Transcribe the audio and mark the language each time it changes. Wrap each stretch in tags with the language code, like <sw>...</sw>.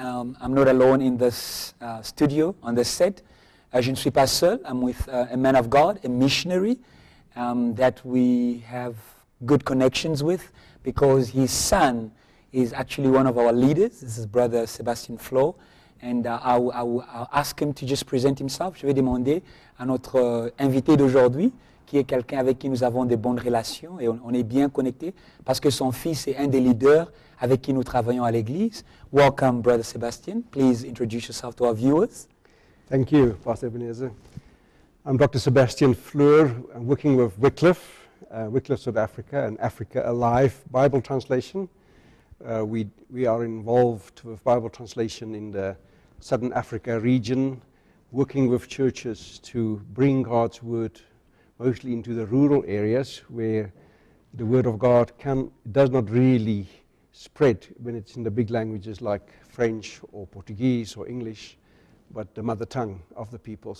<en>I'm not alone in this studio, on this set.</en> <fr>Je ne suis pas seul.</fr> <en>I'm with a man of God, a missionary that we have good connections with because his son is actually one of our leaders. This is Dr Sebastian Floor. And I'll ask him to just present himself.</en> <fr>Je vais demander à notre invité d'aujourd'hui, qui est quelqu'un avec qui nous avons de bonnes relations et on est bien connectés parce que son fils est un des leaders avec qui nous travaillons à l'église.</fr> <en>Welcome, Brother Sebastian. Please introduce yourself to our viewers. Thank you, Pastor Ebenezer. I'm Dr. Sebastian Floor. I'm working with Wycliffe, South Africa, and Africa Alive Bible translation. We are involved with Bible translation in the Southern Africa region, working with churches to bring God's word mostly into the rural areas where the word of God does not really spread when it's in the big languages like French or Portuguese or English, but the mother tongue of the people.</en>